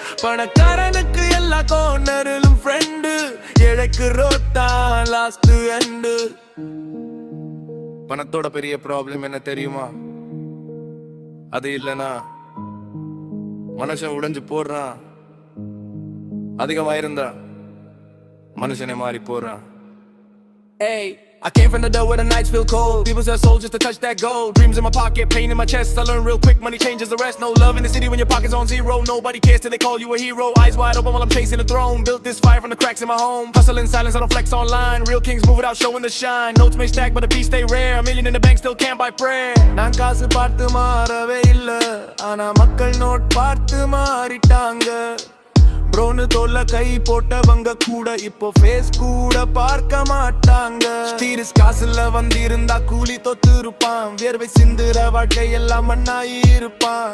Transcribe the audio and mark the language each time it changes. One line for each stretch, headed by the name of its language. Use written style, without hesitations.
Tamil: பணக்காரனுக்கு எல்லா கோர்னரிலும் ஃப்ரெண்டு, ஏழைக்கு ரோட்டா last end. பணத்தோட பெரிய ப்ராப்ளம் என்ன தெரியுமா? அது இல்லனா மனுஷன் உடைஞ்சு போடுறான், அதிகமாயிருந்தா மனுஷனே மாறி போறான்.
English: Hey, I came from the door where the nights feel cold. People sell souls just to touch that gold. Dreams in my pocket, pain in my chest. I learn real quick, money changes the rest. No love in the city when your pocket's on zero. Nobody cares till they call you a hero. Eyes wide open while I'm chasing the throne. Built this fire from the cracks in my home. Hustle in silence, I don't flex online. Real kings move without showing the shine. Notes may stack, but the peace stay rare. A million in the bank still can't buy prayer.
Tamil: நான் காசு பார்த்து மாறவே இல்ல, ஆனா மக்கள் note பார்த்து மாறிட்டாங்க. ப்ரோன்னு தோல்ல கை போட்டவங்க கூட இப்போ ஃபேஸ் கூட பார்க்க மாட்டாங்க. ஸ்டீரிஸ் காசுல வந்திருந்தா கூலி தொத்து இருப்பான், வியர்வை சிந்துற வாழ்க்கை எல்லாம் மண்ணாயி இருப்பான்.